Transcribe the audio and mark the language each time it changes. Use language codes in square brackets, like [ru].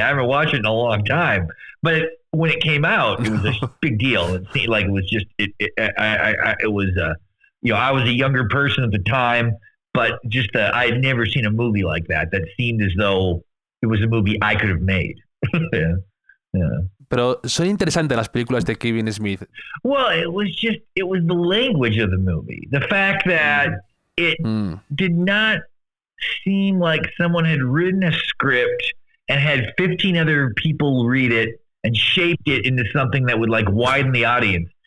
[en] I haven't watched it in a long time, but when it came out, it was a big deal. It seemed like it was just, it was, I was a younger person at the time, but just, I had never seen a movie like that seemed as though it was a movie I could have made. Yeah. [es] Pero son interesantes las películas de Kevin Smith. [en] Well, it was the language of the movie. The fact that it did not seem like someone had written a script and had 15 other people read it and shaped it into something that would like widen the audience.